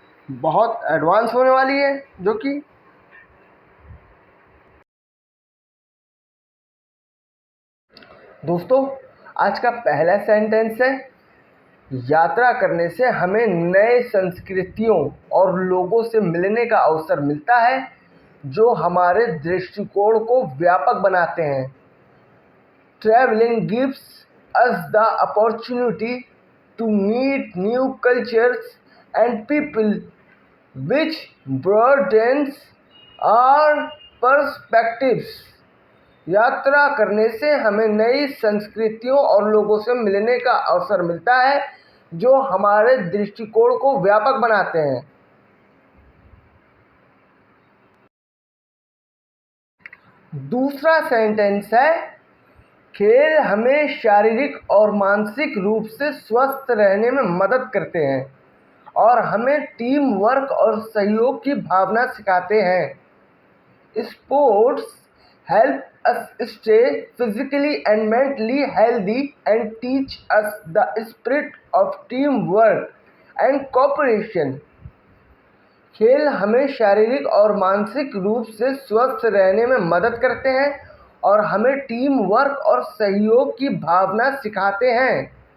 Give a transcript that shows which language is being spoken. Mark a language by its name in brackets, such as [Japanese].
[Hindi] बहुत एडवांस होने वाली है जो कि दोस्तों, आज का पहला सेंटेंस है, यात्रा करने से हमें नए संस्कृतियों और लोगों से मिलने का अवसर मिलता है जो हमारे दृष्टिकोण को व्यापक बनाते हैं। [English] Traveling gives us the opportunity to meet new cultures and people, which broadens our perspectives. [Hindi] यात्रा करने से हमें नई संस्कृतियों और लोगों से मिलने का अवसर मिलता है जो हमारे दृष्टिकोण को व्यापक बनाते हैं। दूसरा सेंटेंस है, खेल हमें शारीरिक और मानसिक रूप से स्वस्थ रहने में मदद करते हैं और हमें टीम वर्क और सहयोग की भावना सिखाते हैं। [English] Sports help us stay physically and mentally healthy and teach us the spirit of teamwork and cooperation. [Hindi] खेल हमें शारीरिक और मानसिक रूप से स्वस्थ रहने में मदद करते हैं और हमें टीम वर्क और सहयोग की भावना सिखाते हैं।